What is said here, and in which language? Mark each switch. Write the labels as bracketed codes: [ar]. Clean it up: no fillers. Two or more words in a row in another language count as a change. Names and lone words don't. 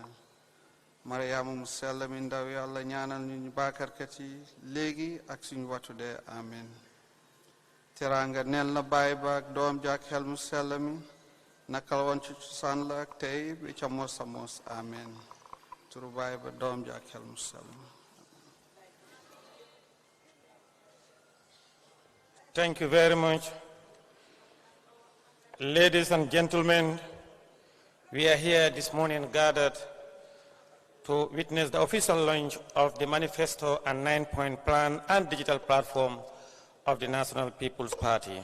[wo] Mariama mu sell mi ndaw yàlla ñaanal ñu baakarkat yi léegi ak suñu wattu dee. Amen. teraanga neel na baay ba ak doom ja ak xel mu sell mi nakal woon ci cosaan la ak tey bi ca mos a mos. Amen. turu baay ba doom ja ak xel mu sell mi. [en] Thank you very much. Ladies and gentlemen, we are here this morning gathered to witness the official launch of the Manifesto and 9-point plan and digital platform of the National People's Party.